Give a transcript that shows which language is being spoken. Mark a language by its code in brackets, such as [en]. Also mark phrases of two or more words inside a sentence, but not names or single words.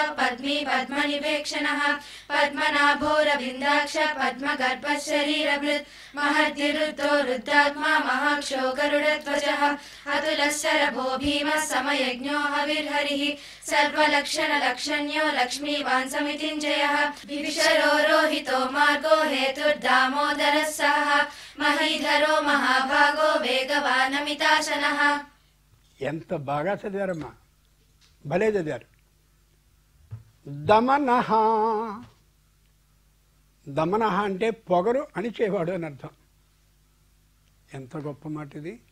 [sa] पद्मी पद्मनिवेक्षणः पद्मनाभोरविन्दाक्ष पद्मगर्भः शरीरभृत् महद्युरुद्धो रुद्रात्मा महाक्षो गरुडध्वजः अतुलः शरभो भीमः समयज्ञो हविर्हरिः सर्वलक्षणलक्षण्यो लक्ष्मीवान् समितिञ्जयः विभीषणो रोहितो मार्गो हेतुर्दामोदरः सः महीधरो महाभागो వేగవానమితాశనః. [te] ఎంత బాగా చదివారమ్మా, భలే చదివారు. దమనః, దమనః అంటే పొగరు అణిచేవాడు అని అర్థం. ఎంత గొప్ప మాట ఇది.